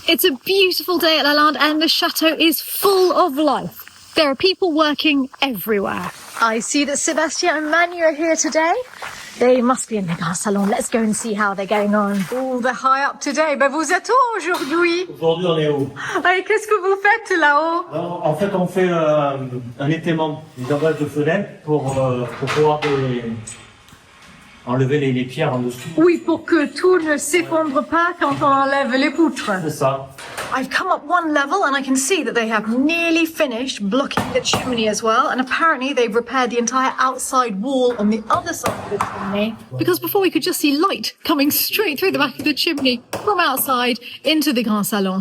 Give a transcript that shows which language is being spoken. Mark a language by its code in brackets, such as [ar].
[en] It's a beautiful day at Lalande and the chateau is full of life. There are people working everywhere. I see that Sébastien and Manu are here today. They must be in the grand salon. Let's go and see how they're going on. Oh, they're high up today. [fr] Ben, vous êtes où aujourd'hui? Aujourd'hui, on est où? Et qu'est-ce que vous faites là-haut? En fait, on fait un étaiement, des enlevages de fenêtres pour pouvoir enlever les pierres en dessous. Oui, pour que tout ne s'effondre pas quand on enlève les poutres. C'est ça. [en] I've come up one level and I can see that they have nearly finished blocking the chimney as well. And apparently they've repaired the entire outside wall on the other side of the chimney. Because before we could just see light coming straight through the back of the chimney from outside into the grand salon.